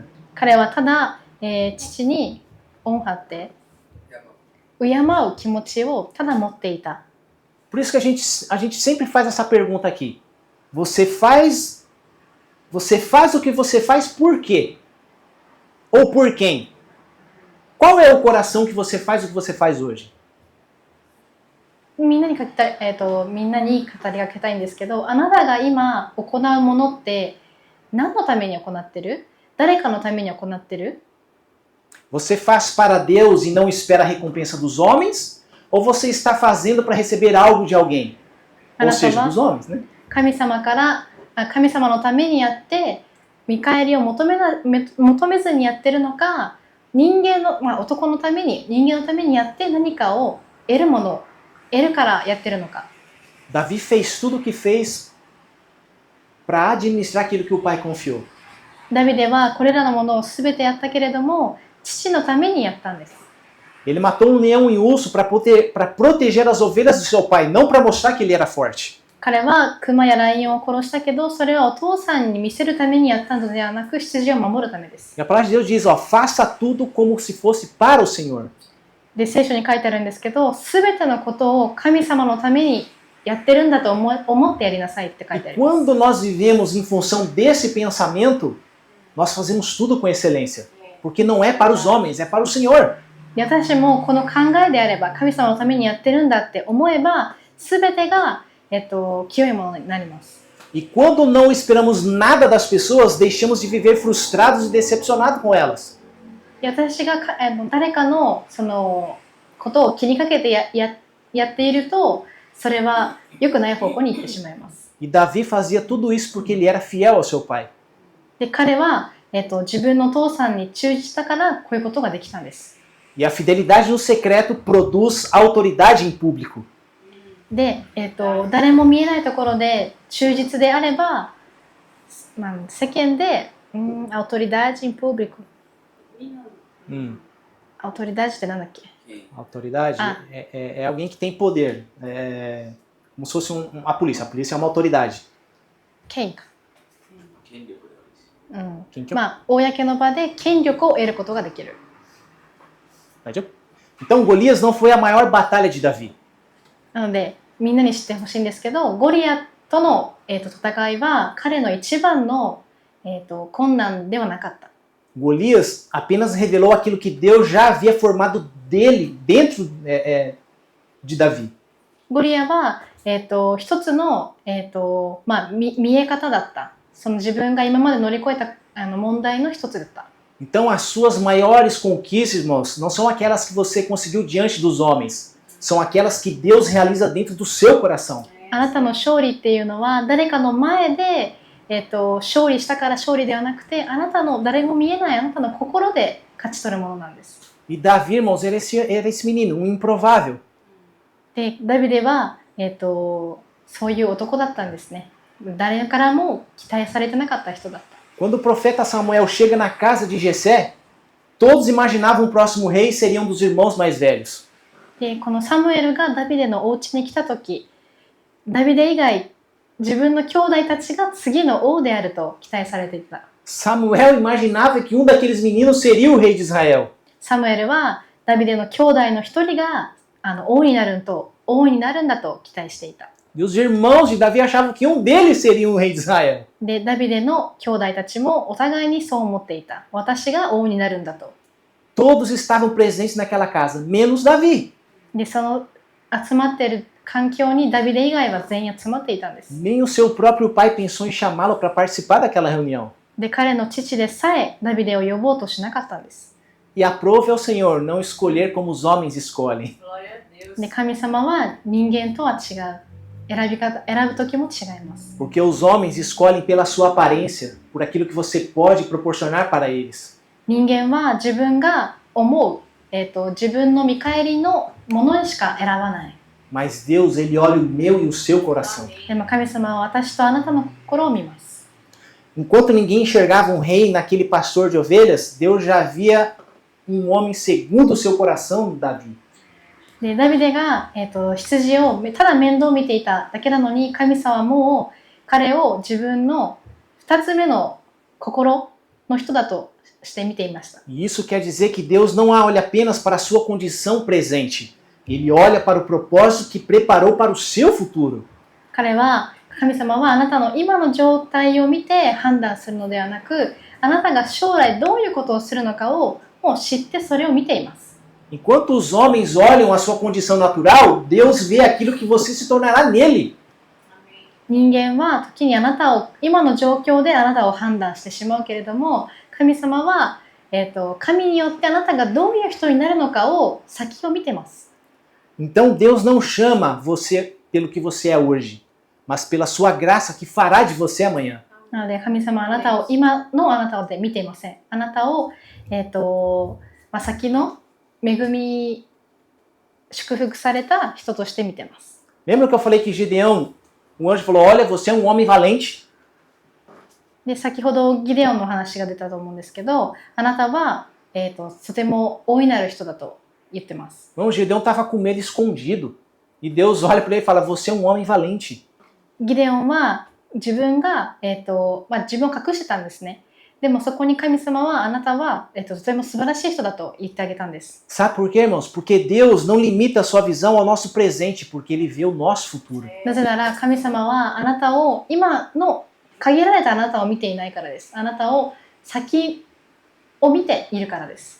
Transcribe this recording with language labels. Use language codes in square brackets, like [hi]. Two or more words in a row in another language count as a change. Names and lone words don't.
[ja] 彼はただ、父に恩張って敬う気持ちをただ持っていた。 [pt] Por isso que a gente sempre faz essa pergunta aqui. Você faz o que você faz por quê? Ou por quem? Qual é o coração que você faz o que você faz hoje? [ja] みんなに語りかけたいんですけど、あなたが今行うものって何のために行ってる？誰かのために行ってる？ [pt] Você faz para Deus e não espera a recompensa dos homens? Ou você está fazendo para receber algo de alguém? Ou seja, dos homens, né? [ja] 神様のためにやって見返りを求めずにやってるのか、男のために人間のためにやって何かを得るからやってるのか。 [pt] Davi fez tudo o que fez para administrar aquilo que o pai confiou. [ja] ダビデはこれらのものをすべてやったけれども、父のためにやったんです。 [pt] Ele matou um leão e um urso para proteger as ovelhas do seu pai, não para mostrar que ele era forte. [ja] 彼は熊やライオンを殺したけど、それはお父さんに見せるためにやったのではなく、羊を守るためです。 [pt] E a palavra de Deus diz, faça tudo como se fosse para o Senhor. [ja] で、聖書に書いてあるんですけど、すべてのことを神様のためにやってるんだと思ってやりなさいって書いてあります。 [pt] Quando nós vivemos em função desse pensamento, nós fazemos tudo com excelência. Porque não é para os homens, é para o Senhor. [ja] 私もこの考えであれば、神様のためにやってるんだって思えば、すべてが、清いものになります。 [pt] E quando não esperamos nada das pessoas, deixamos de viver frustrados e decepcionados com elas. [ja] 私が誰かのそのことを気にかけてやっていると、それは良くない方向に行ってしまいます。 [pt] E Davi fazia tudo isso porque ele era fiel ao seu pai. [ja] で、彼は、自分の父さんに忠実だからこういうことができたんです。 [pt] E a fidelidade no secreto produz autoridade em público. [ja] で、誰も見えないところで忠実であれば、世間で、 [pt] autoridade em público。 [ja] autoridade ってなんだっけ？ [pt] Autoridade é alguém que tem poder. É como se fosse a polícia. A polícia é uma autoridade. [ja] 権威か。権力ではないです。公の場で権力を得ることができる。 [pt] Então Golias não foi a maior batalha de Davi. [ja] なのでみんなに知ってほしいんですけど、ゴリアとの、戦いは彼の一番の、困難ではなかった。 [pt] Golias apenas revelou aquilo que Deus já havia formado dele dentro de Davi. [ja] ゴリアは、一つの、見え方だった。その自分が今まで乗り越えた問題の一つだった。 [pt] Então as suas maiores conquistas, irmãos, não são aquelas que você conseguiu diante dos homens. São aquelas que Deus realiza dentro do seu coração. [ja] あなたの勝利っていうのは誰かの前で、勝利したから勝利ではなくて、あなたの誰も見えないあなたの心で勝ち取るものなんです。 [pt] E Davi, irmãos, era esse menino, um improvável. [ja] で、ダビデは、そういう男だったんですね。誰からも期待されてなかった人だった。 [pt] Quando o profeta Samuel chega na casa de Jessé, todos imaginavam o próximo rei seria um dos irmãos mais velhos. [ja] で、このサムエルがダビデのお家に来た時、ダビデ以外自分の兄弟たちが次の王であると期待されていた。 [pt] Samuel imaginava que um daqueles meninos seria o rei de Israel. [ja] サムエルはダビデの兄弟の一人が王になるんだと期待していた。 [pt] E os irmãos de Davi achavam que um deles seria o rei de Israel. [ja] で、ダビデの兄弟たちもお互いにそう思っていた。私が王になるんだと。 [pt] Todos estavam presentes naquela casa, menos Davi. [ja] で、その集まっている環境にダビデ以外は全員集まっていたんです。 [pt] Nem o seu próprio pai pensou em chamá-lo para participar daquela reunião. [ja] で、彼の父でさえダビデを呼ぼうとしなかったんです。 [pt] E aprove ao Senhor não escolher como os homens escolhem. [ja] で、神様は人間とは違う。選ぶ時も違います。 [pt] Porque os homens escolhem pela sua aparência, por aquilo que você pode proporcionar para eles. [ja] 人間は自分が思う、自分の見返りのものしか選ばない。 [pt] Mas Deus, Ele olha o meu e o seu coração. [ja] でも神様は私とあなたの心を見ます。 [pt] Enquanto ninguém enxergava um rei naquele pastor de ovelhas, Deus já via um homem segundo o seu coração, Davi. [ja] でダビデが、羊をただ面倒を見ていただけなのに、神様はもう彼を自分の2つ目の心の人だとして見ていました。 [pt] E isso quer dizer que Deus não olha apenas para a sua condição presente. Ele olha para o propósito que preparou para o seu futuro. [ja] 神様はあなたの今の状態を見て判断するのではなく、あなたが将来どういうことをするのかをもう知ってそれを見ています。 [pt] Enquanto os homens olham a sua condição natural, Deus vê aquilo que você se tornará nele. [ja] 人間は時に今の状況であなたを判断してしまうけれども、神様は、神によってあなたがどういう人になるのかを先を見てます。 [pt] Então Deus não chama você pelo que você é hoje, mas pela sua graça que fará de você amanhã. [ja] なので神様はあなたを今のあなたで見ていません。あなたを、先の恵み、祝福された人として見てます。 [pt] Lembra que eu falei que Gideão, o anjo falou, olha, você é um homem valente. [ja] で、先ほどギデオンの話が出たと思うんですけど、あなたは、とても大いなる人だと言ってます。 [pt] Não, Gideão estava com medo escondido. E Deus olha para ele e fala, você é um homem valente. [ja] ギデオンは自分が、自分を隠してたんですね。でもそこに神様はあなたは、とても素晴らしい人だと言ってあげたんです。 [pt] Sabe por quê, irmãos? Porque Deus não limita a sua visão ao nosso presente, porque Ele vê o nosso futuro. [ja] なぜなら神様はあなたを今の限られたあなたを見ていないからです。あなたを先を見ているからです。